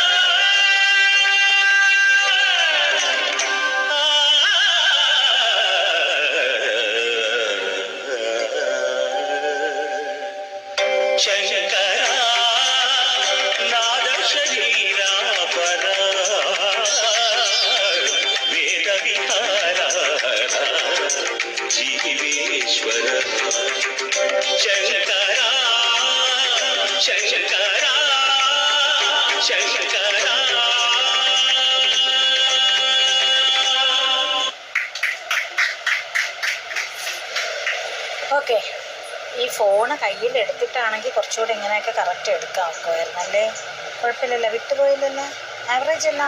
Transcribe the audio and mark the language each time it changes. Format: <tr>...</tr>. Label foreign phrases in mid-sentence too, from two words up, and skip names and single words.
<te>శంకరా నాద శరీరా పరా వేద విహారా జీవేశ్వర శంకరా శంకరా శంకరా</te> <ml>ഓക്കെ, ഈ ഫോണ് കയ്യിലെടുത്തിട്ടാണെങ്കിൽ കുറച്ചുകൂടി ഇങ്ങനെയൊക്കെ കറക്റ്റ് എടുക്കാം ഒക്കുമായിരുന്നല്ലേ. കുഴപ്പമില്ലല്ലോ, വിട്ടുപോയില്ലല്ലോ. ആവറേജ് എല്ലാം.</ml>